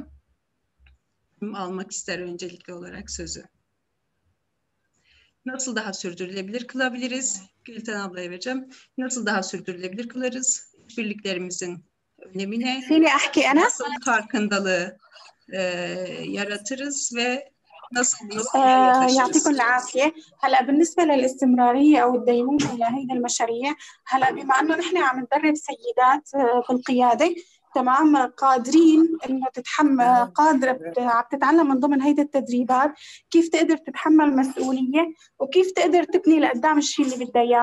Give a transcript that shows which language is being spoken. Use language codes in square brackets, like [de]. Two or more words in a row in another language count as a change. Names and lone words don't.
[tr] Kim almak ister öncelikli olarak sözü? Nasıl daha sürdürülebilir kılabiliriz? Gülten ablaya vereceğim. Nasıl daha sürdürülebilir kılarız? İşbirliklerimizin önemine nasıl farkındalığı yaratırız ve nasıl [ar] يعطيكم العافية. هلا بالنسبة للاستمرارية أو الديمومة لهيدي المشاريع، هلا بما أنه نحن عم ندرب سيدات بالقيادة تمام قادرين إنه قادرة عم تتعلم من ضمن هيدي التدريبات كيف تقدر تتحمل مسؤولية وكيف تقدر تبني لقدام الشيء اللي بدها إياه.